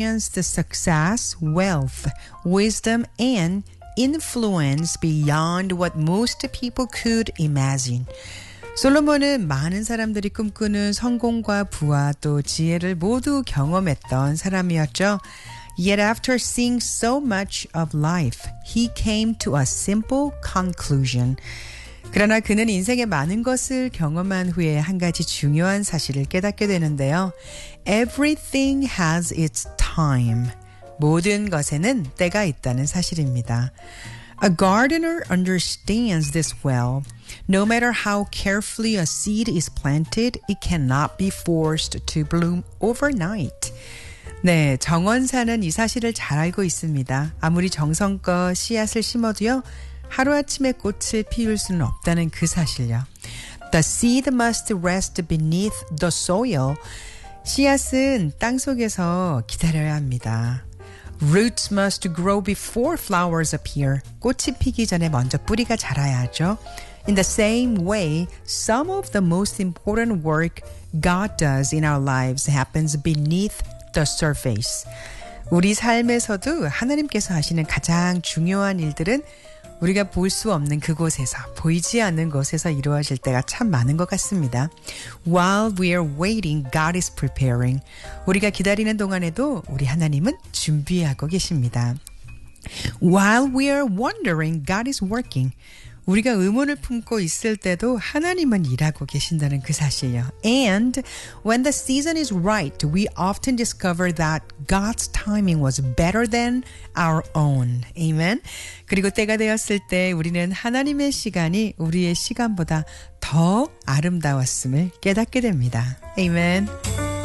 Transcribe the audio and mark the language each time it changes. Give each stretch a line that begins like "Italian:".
English: experience the success, wealth, wisdom, and influence beyond what most people could imagine.
Korean: 솔로몬은 많은 사람들이 꿈꾸는 성공과 부와 또 지혜를 모두 경험했던 사람이었죠.
English: Yet after seeing so much of life, he came to a simple conclusion.
Korean: 그러나 그는 인생의 많은 것을 경험한 후에 한 가지 중요한 사실을 깨닫게 되는데요.
English: Everything has its time.
Korean: 모든 것에는 때가 있다는 사실입니다.
English: A gardener understands this well. No matter how carefully a seed is planted, it cannot be forced to bloom overnight.
Korean: 네, 정원사는 이 사실을 잘 알고 있습니다. 아무리 정성껏 씨앗을 심어도요, 하루아침에 꽃을 피울 수는 없다는 그 사실이요.
English: The seed must rest beneath the soil.
Korean: 씨앗은 땅 속에서 기다려야 합니다.
English: Roots must grow before flowers appear.
Korean: 꽃이 피기 전에 먼저 뿌리가 자라야죠.
English: In the same way, some of the most important work God does in our lives happens beneath the surface.
Korean: 우리 삶에서도 하나님께서 하시는 가장 중요한 일들은 우리가 볼 수 없는 그곳에서, 보이지 않는 곳에서 이루어질 때가 참 많은 것 같습니다.
English: While we are waiting, God is preparing.
Korean: 우리가 기다리는 동안에도 우리 하나님은 준비하고 계십니다.
English: While we are wondering, God is working.
Korean: 우리가 의문을 품고 있을 때도 하나님은 일하고 계신다는 그 사실이요.
English: And when the season is right, we often discover that God's timing was better than our own. Amen.
Korean: 그리고 때가 되었을 때 우리는 하나님의 시간이 우리의 시간보다 더 아름다웠음을 깨닫게 됩니다. Amen.